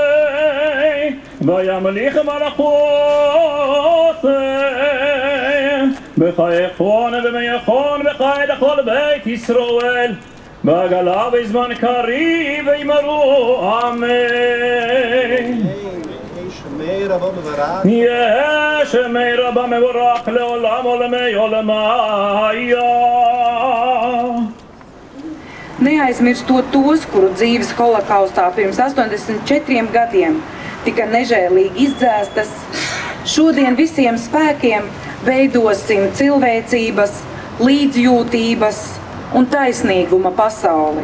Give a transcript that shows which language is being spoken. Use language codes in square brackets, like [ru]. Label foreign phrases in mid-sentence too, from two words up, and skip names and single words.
[arc] וימליך מלכותי בחייכון ומייכון בחי לכל בית ישראל בעגלה בזמן קריב וימרו אמן. יהיה שמי רבה מבורך לעולם עולמי עולמיה. [lv] Neaizmirstot tos, kuru dzīves holokaustā pirms 84 gadiem tika nežēlīgi izdzēstas, šodien visiem spēkiem veidosim cilvēcības, līdzjūtības un taisnīguma pasauli.